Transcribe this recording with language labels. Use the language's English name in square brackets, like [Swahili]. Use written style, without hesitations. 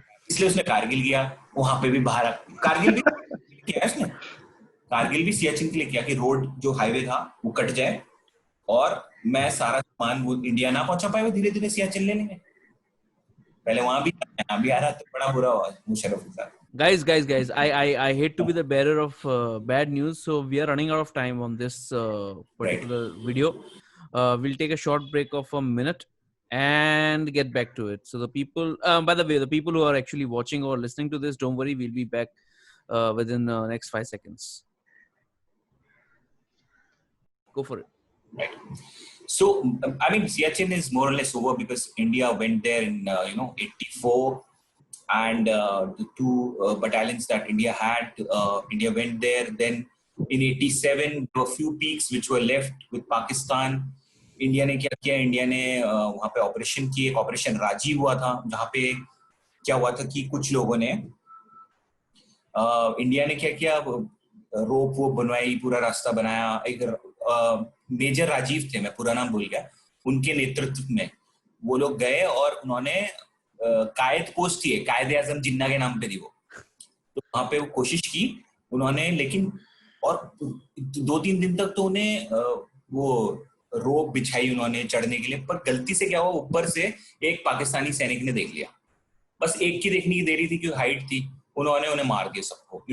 [Hindi] इसलिए उसने कारगिल किया. वहां पे भी बाहर कारगिल भी किया उसने. कारगिल भी सियाचिन के लिए किया कि रोड जो हाईवे था वो कट जाए और मैं सारा सामान वो इंडिया ना पहुंचा पाए, वो धीरे धीरे सियाचिन ले लेंगे। पहले वहां भी यहाँ भी आ रहा तो बड़ा बुरा हुआ मुशर्रफ के साथ। [English] Guys, I hate to be the bearer of bad news, so we are running out of time on this particular video. We'll take a short break of a minute and get back to it. So the people, by the way, the people who are actually watching or listening to this, don't worry, we'll be back within the next 5 seconds. Go for it. Right. So, I mean, Siachen is more or less over because India went there in, 84. And the two battalions that India had, India went there. Then in 87, there were a few peaks which were left with Pakistan. [Hindi] India ने क्या किया? India ने वहाँ पे operation किए, एक operation Rajiv हुआ था, जहाँ पे क्या हुआ था कि कुछ लोगों ने इंडिया ने क्या किया, रोप वो बनवाई, पूरा रास्ता बनाया। एक मेजर राजीव थे, मैं पूरा नाम भूल गया, उनके नेतृत्व में वो लोग गए और उन्होंने कायद पोस्ट थी, कायद आजम जिन्ना के नाम पे थी वो, तो वहां पे वो कोशिश की उन्होंने, लेकिन और 2-3 दिन तक तो उन्हें वो रोप बिछाई उन्होंने चढ़ने के लिए, पर गलती से क्या हुआ, ऊपर से एक पाकिस्तानी सैनिक ने देख लिया, बस एक की देखने की देरी थी क्योंकि हाइट थी, उन्होंने उन्हें मार दिया सबको।